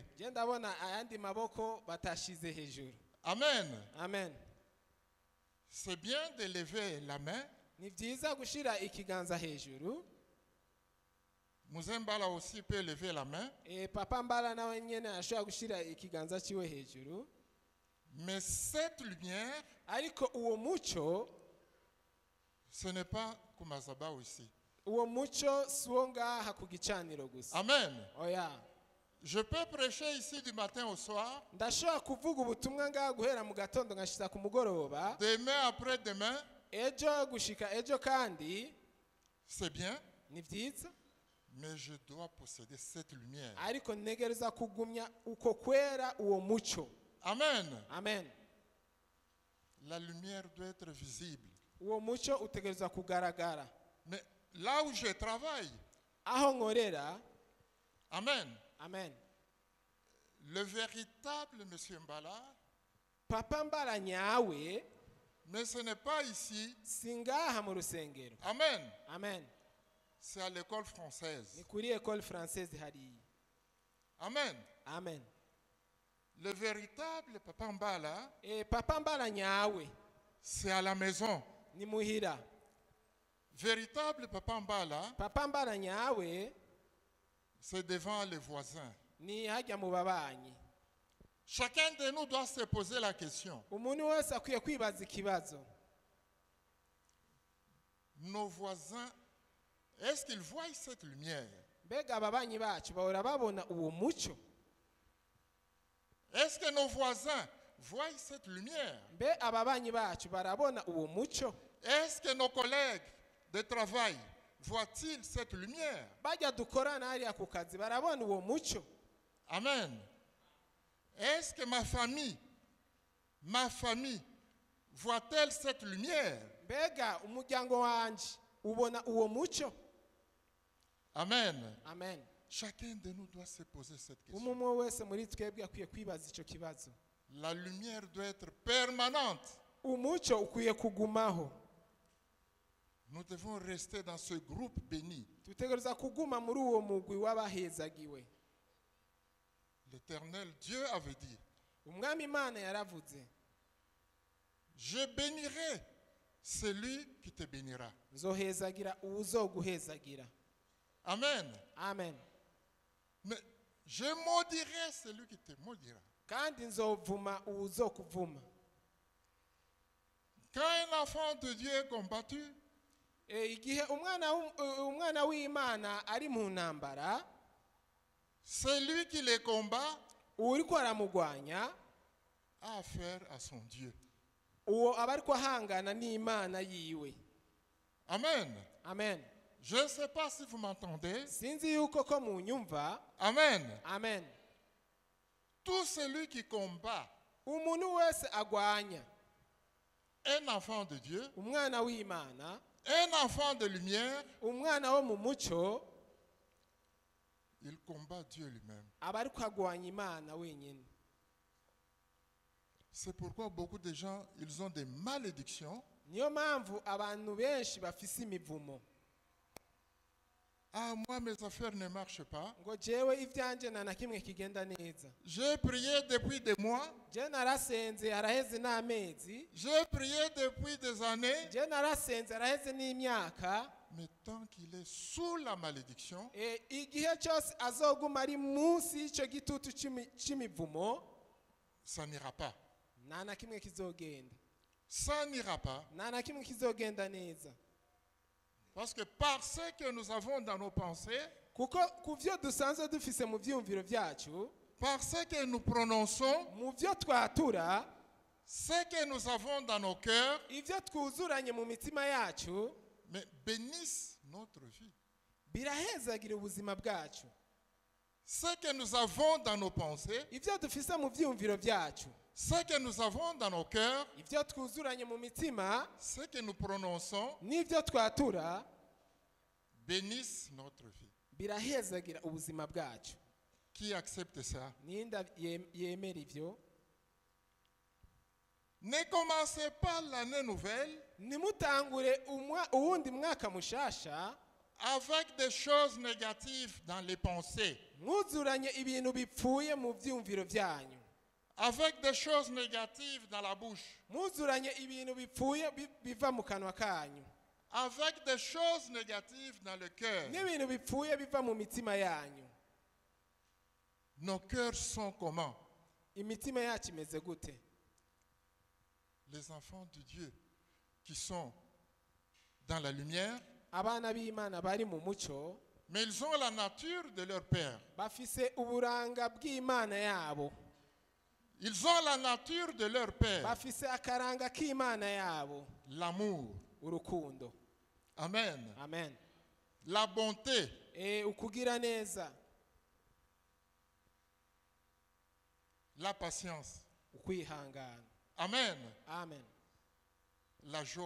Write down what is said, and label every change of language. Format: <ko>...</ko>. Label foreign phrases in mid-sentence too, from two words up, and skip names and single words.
<rn>Je ndabona ayandi maboko batashize hejuru. Amen. Amen.</rn> <fr>C'est bien de lever la main.</fr> <rn>Ni byiza gushira ikiganza hejuru.</rn> <fr>Muzembala aussi peut lever la main.</fr> <rn>Papa Mbala nawe nyene ashobora gushira ikiganza ciwe hejuru.</rn> <fr>Mais cette lumière,</fr> <rn>Ariko uwo muco,</rn> <fr>ce n'est pas Kumazaba aussi.</fr> <rn>uwo muco siwo ngaha ku gicaniro gusa. Amen. Oya.</rn> <fr>Je peux prêcher ici du matin au soir,</fr> <rn>Ndashobora kuvuga ubutumwa ngaha guhera mu gatondo ngashitsa ku mugoroba.</rn> <fr>demain après demain,</fr> <rn>Ejo gushika ejo kandi</rn> <fr>c'est bien,</fr> <rn>ni byiza.</rn> <fr>mais je dois posséder cette lumière.</fr> <rn>Ariko ntegereza kugumya uko kwera uwo muco. Amen. Amen.</rn> <fr>La lumière doit être visible.</fr> <rn>Uwo muco utegereza kugaragara.</rn> <fr>Mais là où je travaille,</fr> <rn>Aho nkorera. amen, Amen.</rn> <fr>le véritable Monsieur Mbala,</fr> <rn>Papa Mbala nyawe</rn> <fr>mais ce n'est pas ici,</fr> <rn>singaha mu rusengero. amen, Amen.</rn> <fr>c'est à l'école française.</fr> <rn>Ni kuri</rn> <fr>école française</fr> <rn>hariya. Amen. Amen.</rn> <fr>Le véritable Papa Mbala,</fr> <rn>Papa Mbala nyawe</rn> <fr>c'est à la maison.</fr> <rn>ni muhira.</rn> <fr>Véritable Papa Mbala,</fr> <rn>Papa Mbala nyawe</rn> <fr>c'est devant les voisins.</fr> <rn>ni hajya mu babanyi.</rn> <fr>Chacun de nous doit se poser la question.</fr> <rn>Umuntu wese akwiye kwibaza ikibazo.</rn> <fr>Nos voisins, est-ce qu'ils voient cette lumière?</fr> <rn>Mbega ababanyi bacu bahora babona uwo muco?</rn> <fr>Est-ce que nos voisins voient cette lumière?</fr> <rn>Mbe ababanyi bacu barabona uwo muco?</rn> <fr>Est-ce que nos collègues de travail voient-ils cette lumière?</fr> <rn>Bajya dukorana hariya ku kazi barabona uwo muco? Amen.</rn> <fr>Est-ce que ma famille voit-elle cette lumière?</fr> <rn>Mbega umuryango wanje ubona uwo muco? Amen. Amen.</rn> <fr>Chacun de nous doit se poser cette question.</fr> <rn>Umwe wese muri twebwe akwiye kwibaza ico kibazo.</rn> <fr>La lumière doit être permanente.</fr> <rn>Umuco ukwiye kugumaho.</rn> <fr>Nous devons rester dans ce groupe béni.</fr> <rn>Tutegereza kuguma muri uwo mugwi w'abahezagiwe.</rn> <fr>L'Éternel Dieu avait dit,</fr> <rn>Umwami Imana yaravuze,</rn> <fr>je bénirai celui qui te bénira.</fr> <rn>nzohezagira uwuzoguhezagira. Amen. Amen.</rn> <fr>Mais je maudirai celui qui te maudira.</fr> <rn>Kandi nzovuma uwuzokuvuma.</rn> <fr>Quand un enfant de Dieu est combattu,</fr> <rn>Igihe umwana w'Imana ari mu ntambara,</rn> <fr>celui qui les combat</fr> <rn>uriko aramugwanya,</rn> <fr>a affaire à son Dieu.</fr> <rn>uwo aba ariko ahangana n'Imana yiwe. Amen. Amen.</rn> <fr>Je ne sais pas si vous m'entendez.</fr> <rn>Sinzi yuko ko munyumva. Amen. Amen.</rn> <fr>Tout celui qui combat</fr> <rn>Umuntu wese agwanya</rn> <fr>un enfant de Dieu,</fr> <rn>umwana w'Imana,</rn> <fr>un enfant de lumière,</fr> <rn>umwana wo mu muco,</rn> <fr>il combat Dieu lui-même.</fr> <rn>aba ariko agwanya Imana wenyine.</rn> <fr>C'est pourquoi beaucoup de gens, ils ont des malédictions.</fr> <rn>niyo mpamvu abantu benshi bafise imivumo</rn> <fr>Ah, moi, mes affaires ne marchent pas.</fr> <rn>ngo jewe ivyanje nta na kimwe kigenda neza.</rn> <fr>J'ai prié depuis des mois.</fr> <rn>Je narasenze haraheze n'amezi,</rn> <fr>J'ai prié depuis des années.</fr> <rn>je narasenze haraheze n'imyaka,</rn> <fr>Mais tant qu'il est sous la malédiction,</fr> <rn>igihe cyose azoguma ari munsi y'ico gitutu c'imivumo,</rn> <fr>ça n'ira pas.</fr> <rn>nta na kimwe kizogenda,</rn> <fr>Ça n'ira pas.</fr> <rn>nta na kimwe kizogenda neza.</rn> <fr>Parce que par ce que nous avons dans nos pensées,</fr> <rn>kuko ku vyo dusanzwe dufise mu vyiyumviro vyacu,</rn> <fr>par ce que nous prononçons,</fr> <rn>mu vyo twatura,</rn> <fr>ce que nous avons dans nos cœurs,</fr> <rn>ivyo twuzuranye mu mitima yacu,</rn> <fr>mais bénissent notre vie.</fr> <rn>birahezagira ubuzima bwacu.</rn> <fr>Ce que nous avons dans nos pensées,</fr> <rn>Ivyo dufise mu vyiyumviro vyacu,</rn> <fr>ce que nous avons dans nos cœurs,</fr> <rn>ivyo twuzuranye mu mitima,</rn> <fr>ce que nous prononçons,</fr> <rn>n'ivyo twatura,</rn> <fr>bénissent notre vie.</fr> <rn>birahezagira ubuzima bwacu.</rn> <fr>Qui accepte ça?</fr> <rn>Ninda yemera ivyo.</rn> <fr>Ne commencez pas l'année nouvelle</fr> <rn>Nimutangure uwundi mwaka mushasha</rn> <fr>avec des choses négatives dans les pensées,</fr> <rn>mwuzuranye ibintu bipfuye mu vyiyumviro vyanyu,</rn> <fr>avec des choses négatives dans la bouche,</fr> <rn>mwuzuranye ibintu bipfuye biva mu kanwa kanyu,</rn> <fr>avec des choses négatives dans le cœur.</fr> <rn>n'ibintu bipfuye biva mu mitima yanyu.</rn> <fr>Nos cœurs sont comment?</fr> <rn>Imitima yacu imeze gute?</rn> <fr>Les enfants de Dieu qui sont dans la lumière,</fr> <rn>Abana b'Imana bari mu muco,</rn> <fr>mais ils ont la nature de leur père.</fr> <rn>bafise uburanga bw'Imana yabo,</rn> <fr>Ils ont la nature de leur père,</fr> <rn>bafise akaranga k'Imana yabo,</rn> <fr>l'amour.</fr> <rn>urukundo. Amen. Amen.</rn> <fr>La bonté,</fr> <rn>Ukugira neza,</rn> <fr>la patience.</fr> <rn>ukwihangana. Amen. Amen.</rn> <fr>La joie,</fr>